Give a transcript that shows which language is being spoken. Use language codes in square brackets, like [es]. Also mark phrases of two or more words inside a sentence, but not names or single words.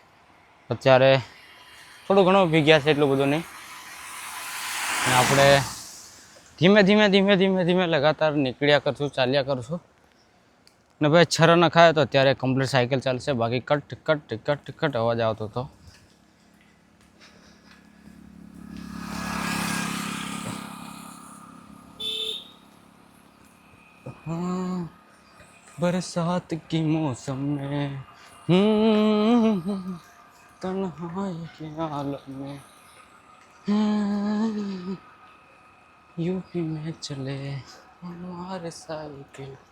[gu] અત્યારે થોડું ઘણું ભીગ્યા છે, એટલું બધું નહીં. અને આપણે ધીમે લગાતાર નીકળ્યા કરશું, ચાલ્યા કરશું. ને ભાઈ છરા ન ખાય તો અત્યારે [en] complete cycle [gu] ચાલશે, બાકી કટ અવાજ આવતો હતો. [hi] बरसात की मौसम में तन्हाई के आलम में यूपी में चले हमारे साइकिल.